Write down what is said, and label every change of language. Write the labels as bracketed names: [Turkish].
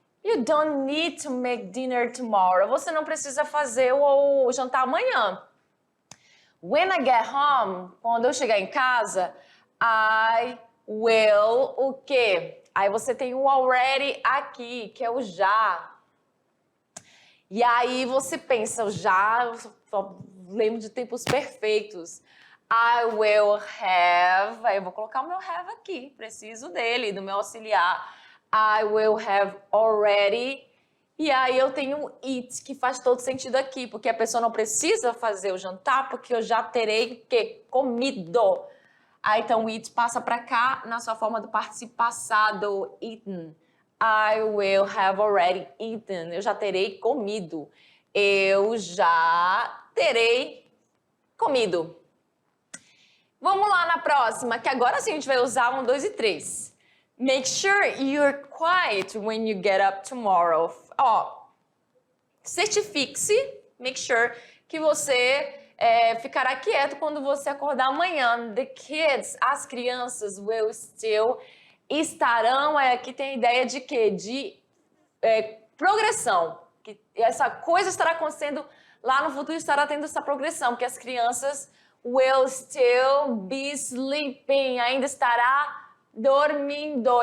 [English] You don't need to make dinner tomorrow. [Portuguese] Você não precisa fazer o jantar amanhã. [English] When I get home, [Portuguese] quando eu chegar em casa, [English] I will [Portuguese] o quê? Aí você tem o already aqui, que é o já. E aí você pensa, o já, eu só lembro de tempos perfeitos. [English] I will have, [Portuguese] aí eu vou colocar o meu have aqui, preciso dele, do meu auxiliar. [English] I will have already. [Portuguese] E aí eu tenho o eat, que faz todo sentido aqui, porque a pessoa não precisa fazer o jantar, porque eu já terei que comido. Aí então o eat passa para cá na sua forma do participo passado, eaten. [English] I will have already eaten. [Portuguese] Eu já terei comido. Eu já terei comido. Vamos lá na próxima, que agora sim a gente vai usar 1, 2 e 3. [English] Make sure you're quiet when you get up tomorrow. [Portuguese] Ó, certifique-se, [English] make sure, [Portuguese] que você ficará quieto quando você acordar amanhã. [English] The kids, [Portuguese] as crianças, [English] will still, [Portuguese] estarão, aqui tem a ideia de quê? De progressão. Que essa coisa estará acontecendo lá no futuro, estará tendo essa progressão, porque as crianças [English] will still be sleeping, [Portuguese] ainda estará dormindo.